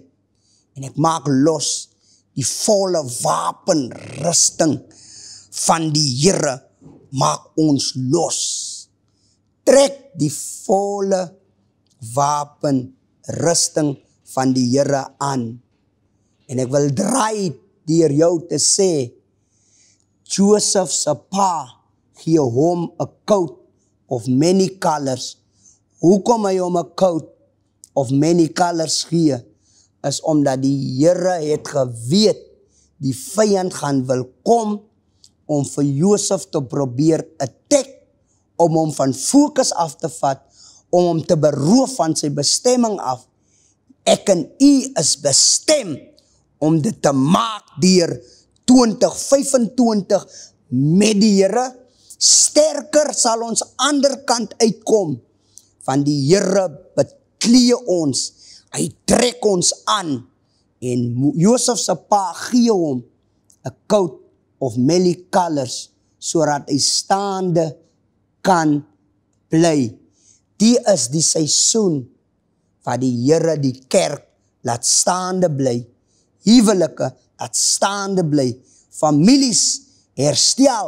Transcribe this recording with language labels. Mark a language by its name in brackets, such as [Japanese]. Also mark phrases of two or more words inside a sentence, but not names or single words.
[Afrikaans] En ek maak los die volle wapenrusting van die Here, maak ons los. Trek die volle wapenrusting van die Here aan. En ek wil draai deur jou te sê, Joseph se pa gee hom 'n [English] coat of many colors. [Afrikaans] Hoekom hy hom 'n [English] coat of many colors [Afrikaans] gee, is omdat die Here het geweet, die vyand gaan wil kom, om vir Joseph te probeer attack, om hom van fokus af te vat, om hom te beroof van sy bestemming af. Ek en u is bestem om dit te maak deur 2025 met die Here. Sterker sal ons ander kant uitkom, van die Here beklee ons, hy trek ons aan, en Joseph se pa gee hom 'n [English] coat of many colors, [Afrikaans] sodat hy staande kan bly. Die is die seisoen wat die Here die kerk laat staande bly, huwelike laat staande bly, families herstel.